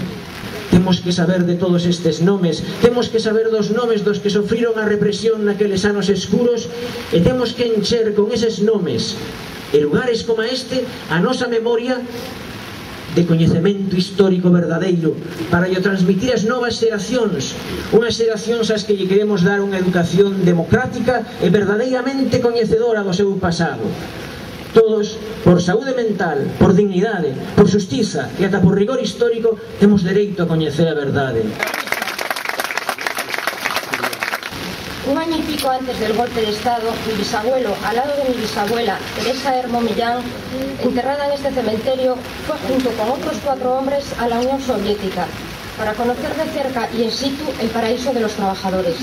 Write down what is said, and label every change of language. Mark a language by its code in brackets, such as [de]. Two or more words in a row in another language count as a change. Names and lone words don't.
[gl] Temos que saber de todos estes nomes, temos que saber dos nomes dos que sofriron a represión naqueles anos escuros, e temos que encher con eses nomes e lugares como este a nosa memoria de coñecemento histórico verdadeiro para lle transmitir as novas xeracións, unhas xeracións ás que lle queremos dar unha educación democrática e verdadeiramente coñecedora do seu pasado. Todos, por saúde mental, por dignidade, por xustiza e ata por rigor histórico, temos dereito a coñecer a verdade. [es] Un año y pico antes del golpe de Estado, mi bisabuelo, al lado de mi bisabuela, Teresa Hermo Millán, enterrada en este cementerio, fue junto con otros 4 hombres a la Unión Soviética para conocer de cerca y in situ el paraíso de los trabajadores.